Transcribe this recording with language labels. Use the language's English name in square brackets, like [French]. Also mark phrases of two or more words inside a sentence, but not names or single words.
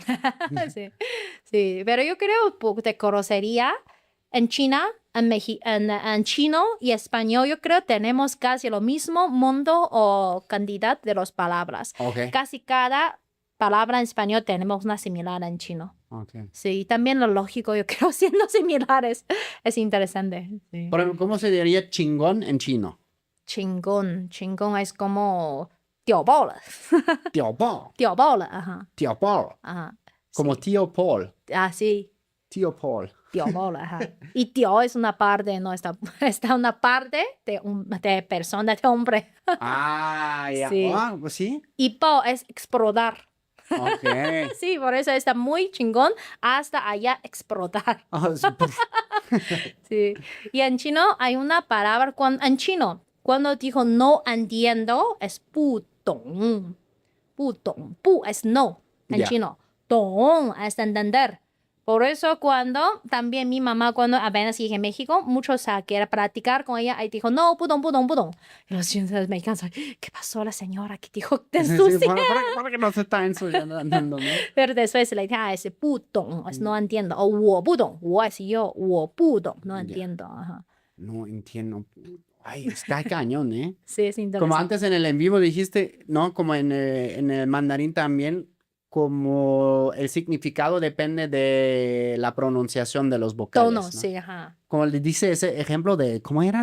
[Spanish] Sí, sí, pero yo creo de grosería en China, en chino y español, yo creo tenemos casi lo mismo mundo o cantidad de las palabras. Ok. Casi cada palabra en español tenemos una similar en chino. Ok. Sí, también lo lógico, yo creo, siendo similares. Es interesante. Sí. Por ejemplo, ¿cómo se diría chingón en chino? Chingón, chingón es como [Chinese] 屌爆了, [Spanish] Tío Paul. [Chinese] 屌爆了, [Spanish] ajá, Tío Paul. ajá. Como Sí. tío Paul. Ah, sí. Tío Paul. [Chinese] 屌爆了, [Spanish] ajá. Y tío es una parte, no está, está una parte de persona, de hombre. Ah, ya. Sí. Ah, pues sí. Y po es explotar. Ok. Sí, por eso está muy chingón hasta allá explotar. Ah, Sí. Y en chino hay una palabra, en chino, cuando dijo no entiendo, es [Chinese] 不懂. 不懂, [Spanish] pu es no en Ya. chino. 懂 es entender. Por eso cuando también mi mamá cuando apenas llegué a México, muchos quiere practicar con ella y dijo, no, [Chinese] 不懂，不懂，不懂. [Spanish] Y los chinos mexicanos, ¿qué pasó la señora que dijo te Sí, ensucia? para que no se está ensuciando, ¿no? Pero después le dije, ese [Chinese] 不懂, [Spanish] es no entiendo. O [Chinese] 我不懂, [Spanish] 我 es yo, [Chinese] 我不懂, [Spanish] no entiendo. Ajá. No entiendo. Ay, está cañón, ¿eh? Sí, es interesante. Como antes en el en vivo dijiste, ¿no? Como en el mandarín también, como el significado depende de la pronunciación de los vocales, Tono, ¿no? sí, ajá. Como le dice ese ejemplo de, ¿cómo era?